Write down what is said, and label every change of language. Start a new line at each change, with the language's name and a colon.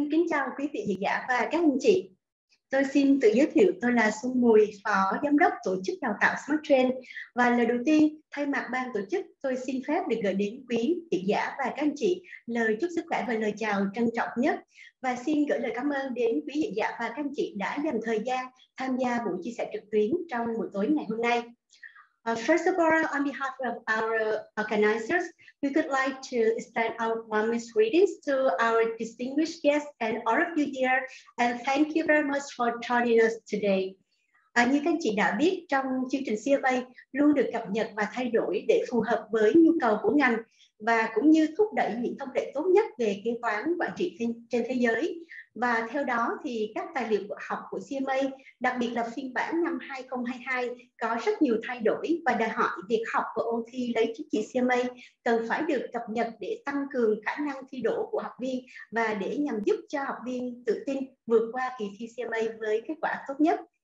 Vietnamese: chào quý vị khán giả và các anh chị. Tôi xin tự giới thiệu, tôi là Xuân Mùi, Phó Giám đốc Tổ chức Đào tạo Smart Train. Và lời đầu tiên, thay mặt ban tổ chức, tôi xin phép được gửi đến quý khán giả và các anh chị lời chúc sức khỏe và lời chào trân trọng nhất. Và xin gửi lời cảm ơn đến quý khán giả và các anh chị đã dành thời gian tham gia buổi chia sẻ trực tuyến trong buổi tối ngày hôm nay.
English: First of all, on behalf of our organizers, we would like to extend our warmest greetings to our distinguished guests and all of you here, and thank you very much for joining us today.
Vietnamese: Như các anh chị đã biết, trong chương trình CMA luôn được cập nhật và thay đổi để phù hợp với nhu cầu của ngành và cũng như thúc đẩy những thông lệ tốt nhất về kế toán quản trị trên thế giới. Và theo đó thì các tài liệu học của CMA, đặc biệt là phiên bản năm 2022, có rất nhiều thay đổi và đòi hỏi việc học và ôn thi lấy chứng chỉ CMA cần phải được cập nhật để tăng cường khả năng thi đỗ của học viên và để nhằm giúp cho học viên tự tin vượt qua kỳ thi CMA với kết quả tốt nhất.